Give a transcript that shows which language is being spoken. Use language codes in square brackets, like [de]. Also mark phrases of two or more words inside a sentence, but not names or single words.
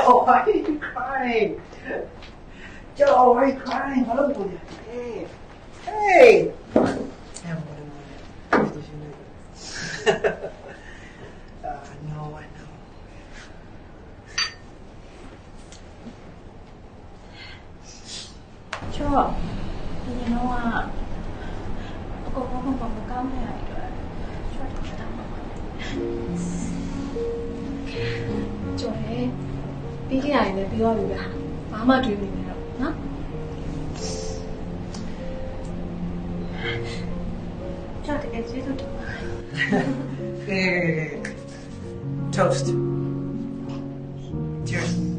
[en] are you crying? Joe, why are you crying? Hello, boy. Hey. Hey. No, I know. [my] ချောဒီနေ့ကအကောကောကောမကောင်းနေရတယ်ချောတော့တာပါကျော်ရဲပြီးကြရင်လည်းပြီးသွားပြီလားဘာမှတွေးမနေတော့နော်ချောတကယ်ကျေးဇူးတင်ပါတယ် [en] Okay. Toast. Cheers.